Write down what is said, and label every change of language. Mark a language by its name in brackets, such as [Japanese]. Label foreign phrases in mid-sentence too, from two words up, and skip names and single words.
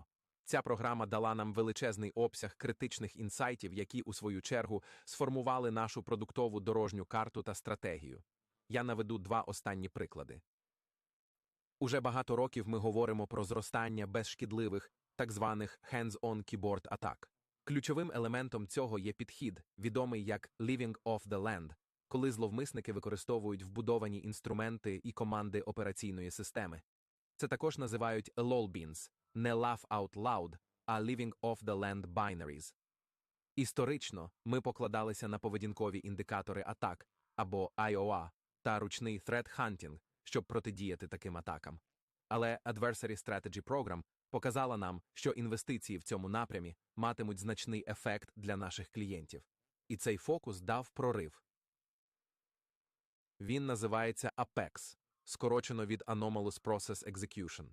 [Ukrainian] Ця програма дала нам величезний обсяг критичних інсайтів, які, у свою чергу, сформували нашу продуктову дорожню карту та стратегію. Я наведу два останні приклади. Уже багато років ми говоримо про зростання безшкідливих, так званих [English] hands-on keyboard [Ukrainian] атак. Ключовим елементом цього є підхід, відомий як [English] «living off the land», [Ukrainian] коли зловмисники використовують вбудовані інструменти і команди операційної системи. Це також називають lolbeans, не [English] laugh out loud, [Ukrainian] а [English] living off the land binaries. [Ukrainian] Історично ми покладалися на поведінкові індикатори атак, або IOA, та ручний [English] threat hunting, [Ukrainian] щоб протидіяти таким атакам. Але Adversary Strategy Program показала нам, що інвестиції в цьому напрямі матимуть значний ефект для наших клієнтів. І цей фокус дав прорив. Він називається APEX, скорочено від Anomalous Process Execution.